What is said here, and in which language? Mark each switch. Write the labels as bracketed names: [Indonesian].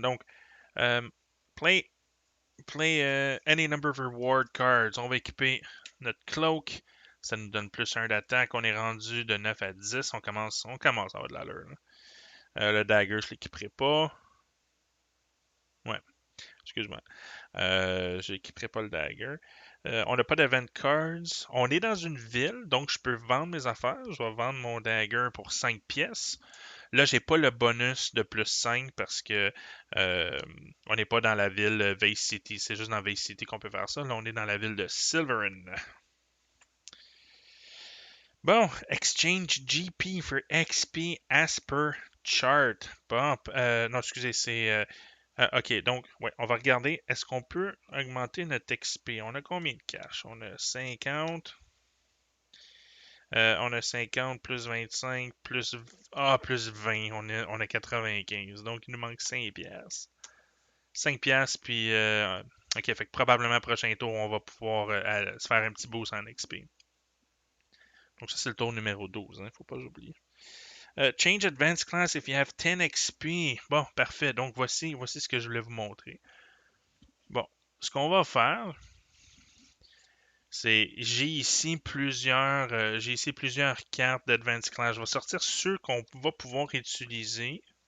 [English] Donc, play, any number of reward cards. [French] On va équiper notre cloak. Ça nous donne plus 1 d'attaque. On est rendu de 9 à 10. On commence à avoir de l'allure. Le dagger, je l'équiperai pas. Ouais, excuse-moi. Je n'équiperai pas le dagger. On n'a pas d'event cards. On est dans une ville, donc je peux vendre mes affaires. Je vais vendre mon dagger pour 5 pièces. Là, j'ai pas le bonus de plus 5 parce que on n'est pas dans la ville Vice City. C'est juste dans Vice City qu'on peut faire ça. Là, on est dans la ville de Silverin. [English] Bon, exchange GP for XP as per chart. [French] Bon, non, excusez, c'est... ok, donc, ouais, on va regarder. Est-ce qu'on peut augmenter notre XP? On a combien de cash? On a 50. On a 50 plus 25 plus... plus 20. On a 95. Donc, il nous manque 5 piastres. 5 piastres, puis... ok, fait que probablement prochain tour, on va pouvoir se faire un petit boost en XP. Donc, ça, c'est le tour numéro 12. Faut pas oublier. [English] Change Advanced Class if you have 10 XP. [French] Bon, parfait. Donc, voici ce que je voulais vous montrer. Bon, ce qu'on va faire, c'est j'ai ici plusieurs cartes d'Advanced Class. Je vais sortir ceux qu'on va pouvoir utiliser.